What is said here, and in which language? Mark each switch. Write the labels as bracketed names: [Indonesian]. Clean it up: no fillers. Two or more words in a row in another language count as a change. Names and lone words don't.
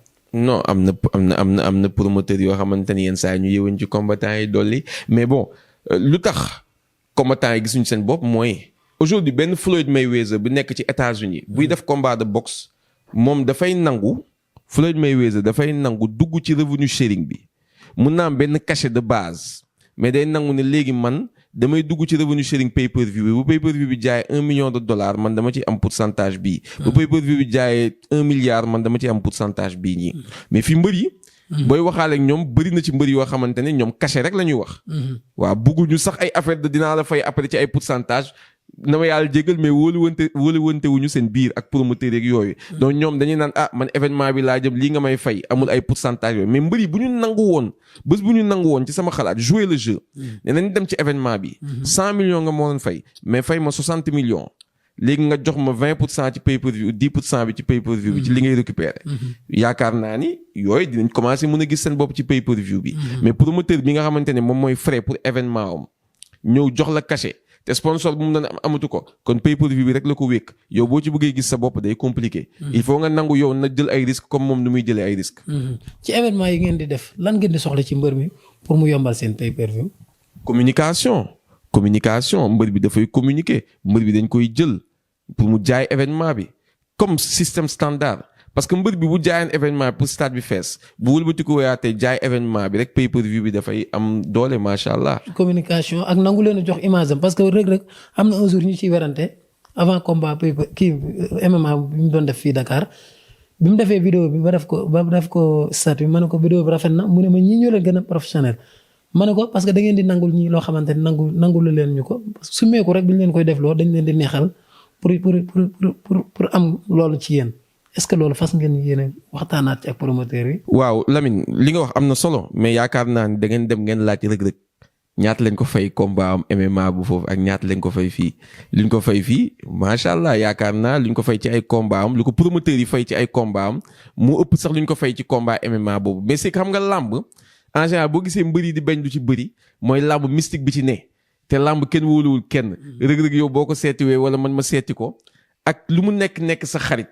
[Wolof] non am na promoteur yoo xamante ni yenn saa yi ñu yëwuñ ci combattant yi dolli [French] mais bon [Wolof] lu tax combattant yi gisuñ seen bopp mooy aujourd'hui benn Floyd Mayweather bu nekk ci États-Unis buy def [French] combat de boxe [Wolof] moom dafay nangu Floyd Mayweather dafay nangu dugg ci revenu sharing bi mun naa am benn [French] cachet de base. [Wolof] mais day nangu ne léegi man damay dugg ci revenu sharing pay-per-view bi bu pay-per-view bi jaayee $1 million man dama ci am pourcentage bii. bu pay-per-view bi jaayee $1 milliard man dama ci am pourcentage bii ñii. mais fi mbër yi. booy waxaale ak ñoom bëri na ci mbër yoo xamante ne ñoom cachet rek la ñuy wax. waaw bugguñu sax ay [French] affaire de [Wolof] dinaa la fay après ci ay pourcentage na ma yàlla jégal mais wóoluwante wuñu seen biir ak promoteur yeeg yooyu. donc ñoom dañuy naan man événement bi laa jëm lii nga may fay amul ay pourcentage yooyu mais mbër yi bu ñu nangu woon bés bu ñu nangu woon ci sama xalaat [French] jouer le jeu. [Wolof] ne nañ dem ci événement bi. 100 millions nga moo doon fay mais fay ma 60 millions. léegi nga jox ma 20% ci pay-per-view 10% bi ci pay-per-view bi ci li ngay récupérer. yaakaar naa ni yooyu dinañ commencer mën a gis seen bopp ci pay-per-view bi. mais promoteur bi nga xamante ne moom mooy [French] frais pour événement [Wolof] am ñëw jox la cachet. te sponsor bu mu doon amatu ko kon pay-per-view bi rek la ko wékk yow boo ci bëggee gis sa bopp day compliqué. [French] il faut [Wolof] nga nangu yow na jël ay [French] risques comme [Wolof] moom nu muy jëlee ay risques. ci événement yi ngeen di def lan ngeen di soxla ci mbër mi pour mu yombal seen pay-per-view. communication mbër bi dafay communiquer mbër bi dañ koy jël pour mu jaay événement bi [French] comme système standard. parce que [Wolof] mbër bi bu jaayeen [French] événement pour stade [Wolof] bi fees bu wëlbati ko woyaatee jaay événement bi rek pay-per-view bi dafay am doole [Arabic] ما شاء الله. [Wolof] communication ak nangu leen a jox image am [French] parce que [Wolof] Reug Reug am na [French] un jour [Wolof] ñu ciy werante [French] avant combat MMA [Wolof] bi mu doon def fii Dakar bi mu defee vidéo bi ba def ko statut ma ne ko vidéo bi rafet na mu ne ma ñii ñoo leen gën a professionnel ma ne ko [French] parce que [Wolof] da ngeen di nangul ñii loo xamante ne nangulu leen ñu ko su meeku rek bi ñu leen koy def loo dañ leen di neexal pour am loolu ci yéen. [French] est-ce que [Wolof] loolu fas ngeen yéene waxtaanaat ci ak promoteur yi. waaw Lamine li nga wax am na solo mais yaakaar naa ni da ngeen dem ngeen laaj Reug Reug ñaata lañ ko fay combat am MMA bu foofu ak ñaata lañ ko fay fii. liñ ko fay fii [Arabic] ما شاء الله [Wolof] yaakaar naa luñ ko fay ci ay combat am lu ko promoteur yi fay ci ay combat am moo ëpp sax luñ ko fay ci combat MMA boobu [French] mais c'est que [Wolof] xam nga làmb [French] en général [Wolof] boo gisee mbëri di bañ du ci bëri mooy làmb mystique bi ci ne te làmb kenn wóoluwul kenn Reug Reug yow boo ko seetiwee wala man ma seeti ko ak lu mu nekk sa xarit.